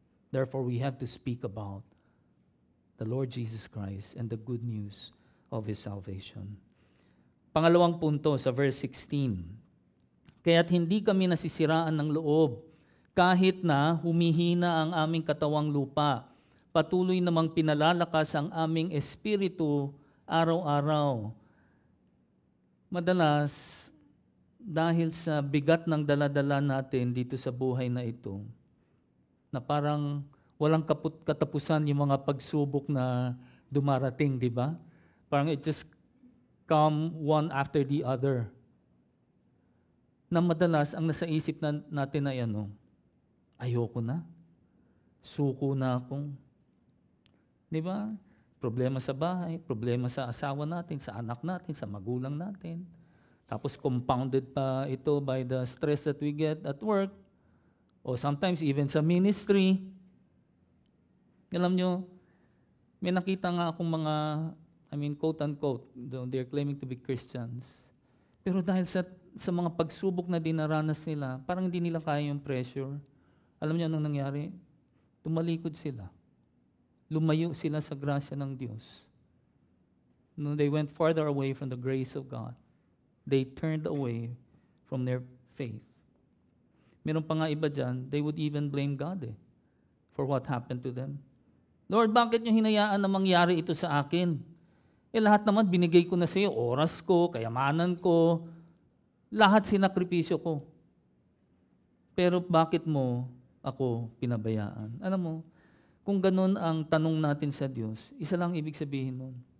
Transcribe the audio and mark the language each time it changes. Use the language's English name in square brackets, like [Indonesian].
[English] Therefore, we have to speak about the Lord Jesus Christ and the good news of His salvation. [Filipino] Pangalawang punto sa verse 16, kaya't hindi kami nasisiraan ng loob, kahit na humihina ang aming katawang lupa, patuloy namang pinalalakas ang aming espiritu araw-araw. Madalas, dahil sa bigat ng daladala natin dito sa buhay na ito, na parang walang katapusan yung mga pagsubok na dumarating, di ba? Parang [English] it just come one after the other. [Filipino] Na madalas, ang nasa isip natin ay ayoko na. Suko na akong. Di ba? Problema sa bahay, problema sa asawa natin, sa anak natin, sa magulang natin. [English] Tapos compounded pa ito by the stress that we get at work or sometimes even sa ministry. [Filipino] Alam nyo, may nakita nga akong mga, quote-unquote, [English] they're claiming to be Christians. [Filipino] Pero dahil sa mga pagsubok na dinaranas nila, parang hindi nila kaya yung pressure. Alam niyo anong nangyari? Tumalikod sila. Lumayo sila sa grasya ng Diyos. [English] No, they went farther away from the grace of God. They turned away from their faith. [Filipino] Meron pa nga iba dyan, [English] they would even blame God for what happened to them. [Filipino] Lord, bakit niyo hinayaan na mangyari ito sa akin? Lahat naman binigay ko na sa iyo, oras ko, kayamanan ko, lahat sinakripisyo ko. Pero bakit mo ako pinabayaan? Alam mo, kung ganun ang tanong natin sa Diyos, isa lang ibig sabihin nun.